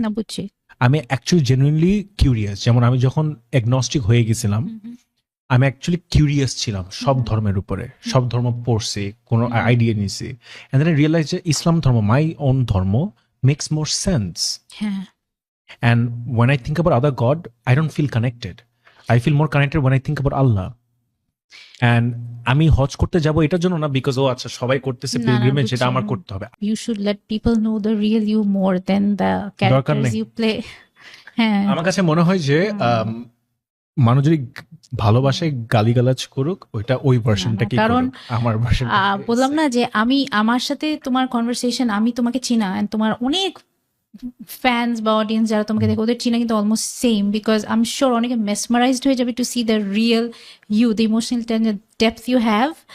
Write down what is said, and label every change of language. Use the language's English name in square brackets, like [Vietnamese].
[Bangla] না, বুঝছি। আমি অ্যাকচুয়ালি জেনুইনলি কিউরিয়াস। যেমন আমি যখন এগনস্টিক হয়ে গেছিলাম, আমি অ্যাকচুয়ালি কিউরিয়াস ছিলাম সব ধর্মের উপরে, সব ধর্ম পড়ছি, কোনো আইডিয়া নিছি, [English] and then I realize [Bangla] যে ইসলাম ধর্ম, মাই ওন ধর্ম, [English] Makes more sense. [Bangla] হ্যাঁ। [English] And when I think about other God, I don't feel connected. I feel more connected when I think about Allah. [Bangla] And আমি হজ করতে যাব এটার জন্য না বিকজ ও আচ্ছা সবাই করতেছে পিলগ্রিমেজ, সেটা আমার করতে হবে। [English] You should let people know the real you more than the characters you play. [Bangla] হ্যাঁ, আমার কাছে মনে হয় যে মানুষ যদি ভালোবাসায় গালিগালাজ করুক, ওইটা ওই ভার্সনটাকে, কারণ আমার ভার্সন বললাম না যে আমি, আমার সাথে তোমার কনভারসেশন, আমি তোমাকে চিনা, and তোমার অনেক ফ্যান্স বা অডিয়েন্স যারা তোমাকে দেখে, ওদের চিনা কিন্তু almost same, because [English] I am sure [Bangla] অনেকে মেসমারাইজড হয়ে যাবে [English] To see the real you, the emotional depth you have.